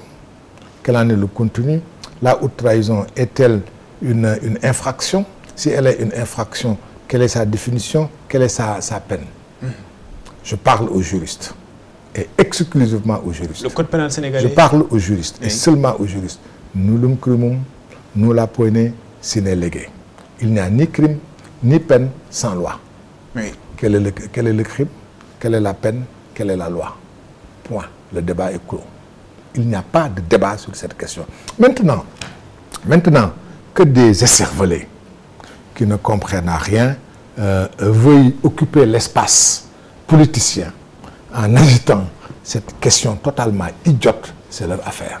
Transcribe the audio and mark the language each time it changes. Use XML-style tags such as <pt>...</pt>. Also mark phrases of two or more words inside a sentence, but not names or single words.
<fr>Quel en est le contenu? La haute trahison est-elle une infraction? Si elle est une infraction, quelle est sa définition? Quelle est sa peine? Je parle aux juristes, et exclusivement aux juristes. Le code pénal sénégalais? Je parle aux juristes, et seulement aux juristes.</fr> <la>Nullum criminum, nulla poene sine lege.</la> <fr>Il n'y a ni crime, ni peine sans loi. Oui. Quel est le crime? Quelle est la peine? Quelle est la loi? Point. Le débat est clos. Il n'y a pas de débat sur cette question. Maintenant que des écervelés qui ne comprennent rien veuillent occuper l'espace politicien en agitant cette question totalement idiote, c'est leur affaire.</fr>